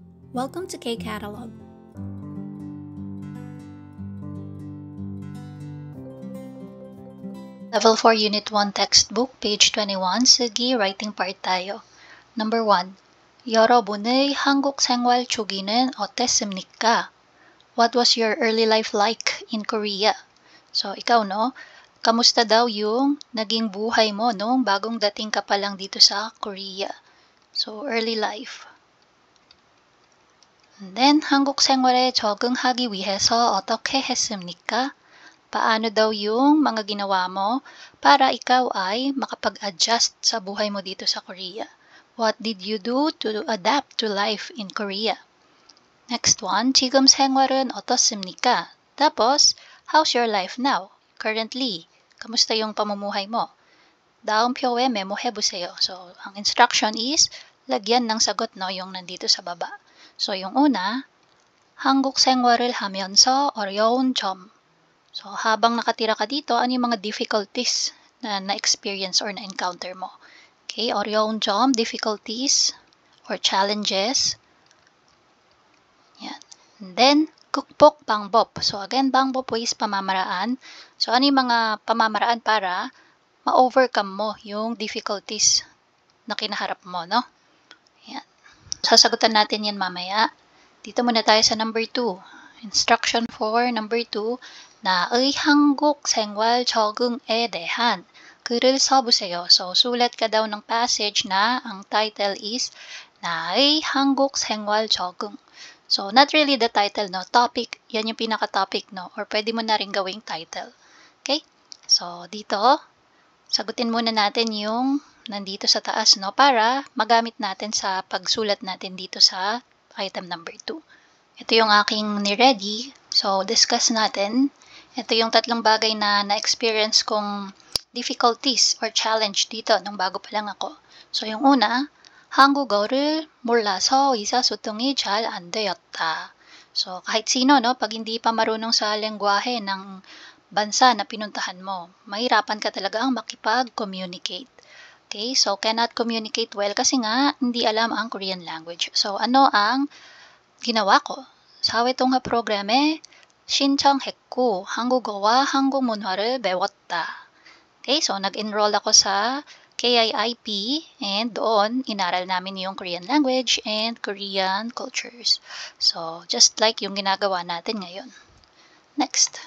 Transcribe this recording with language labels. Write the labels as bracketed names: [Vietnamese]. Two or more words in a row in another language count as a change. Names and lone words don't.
[English] Welcome to K-Catalog. Level 4 Unit 1 Textbook, page 21, Sige, writing part tayo. Number 1. [Korean] 여러분의 한국 생활 초기는 어땠습니까? [English] What was your early life like in Korea? So, [Filipino] ikaw, no? Kamusta daw yung naging buhay mo nung bagong dating ka pa lang dito sa Korea? [English] So, early life. And then, [Korean] 한국 생활에 적응하기 위해서 어떻게 했습니까? [Filipino] Paano daw yung mga ginawa mo para ikaw ay makapag-adjust sa buhay mo dito sa Korea? [English] What did you do to adapt to life in Korea? Next one, [Korean] 지금 생활은 어떻습니까? [Filipino] Tapos, [English] how's your life now? Currently, [Filipino] kamusta yung pamumuhay mo? [Korean] 다음표에 메모해보세요. [Filipino] So, ang instruction is, lagyan ng sagot no, yung nandito sa baba. So, yung una, [Korean] 한국 생활을 하면서 어려운 점. [Filipino] So, habang nakatira ka dito, ano yung mga difficulties na na-experience or na-encounter mo? [Korean] Okay, 어려운 점, [English] difficulties or challenges. Yan. And then, [Korean] 국복 방법. [Filipino] So, again, 방법 is pamamaraan. So, ano yung mga pamamaraan para ma-overcome mo yung difficulties na kinaharap mo, no? Yan. Sasagutan natin yan mamaya. Dito muna tayo sa number 2. [English] Instruction for number 2. [Korean] 나의 한국 생활 적응에 대한 글을 써보세요. [Filipino] So, sulat ka daw ng passage na ang title is [Korean] 나의 한국 생활 적응. [English] So, not really the title, no? Topic, [Filipino] yan yung pinaka-topic, no? Or pwede mo na rin gawing title. [English] Okay? [Filipino] So, dito, sagutin muna natin yung nandito sa taas, no? Para magamit natin sa pagsulat natin dito sa item number 2. Ito yung aking ni-ready. So, discuss natin. Ito yung tatlong bagay na na-experience kong [English] difficulties or challenge [Filipino] dito nung bago pa lang ako. So, yung una, [Korean] 한국어를 몰라서 의사소통이 잘 안 되었다. [Filipino] So, kahit sino, no, pag hindi pa marunong sa lengguwahe ng bansa na pinuntahan mo, mahirapan ka talaga ang makipag-communicate. [English] Okay, so cannot communicate well [Filipino] kasi nga hindi alam ang [English] Korean language. [Filipino] So, ano ang ginawa ko? [Korean] 사회 통합 프로그램에 신청했고 한국어와 한국 문화를 배웠다. [Filipino] Okay, so nag-enroll ako sa KIIP and doon inaral namin yung [English] Korean language and Korean cultures. [Filipino] So, just like yung ginagawa natin ngayon. Next.